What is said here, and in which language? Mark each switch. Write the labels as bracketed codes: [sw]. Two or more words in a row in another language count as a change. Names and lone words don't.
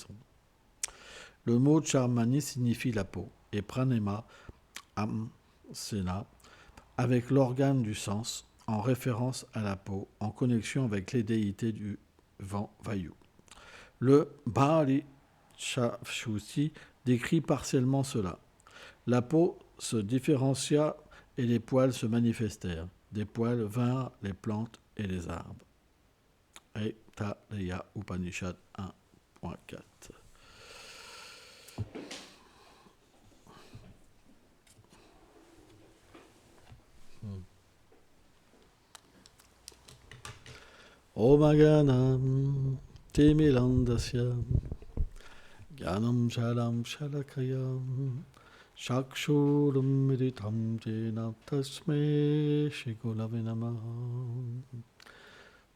[fr] Le mot Charmani signifie la peau, et Pranema, Amsena, avec l'organe du sens, en référence à la peau, en connexion avec les déités du vent Vayu. Le Bhari Shashuti décrit partiellement cela. La peau se différencia et les poils se manifestèrent. Des poils vinrent les plantes et les arbres. Aitaleya Upanishad 1.4. [sa] Omaganam Timilandasya Gyanam Shalam Shalakayam Shakshuram Miritam Jena Tasme Shigulave Namaha.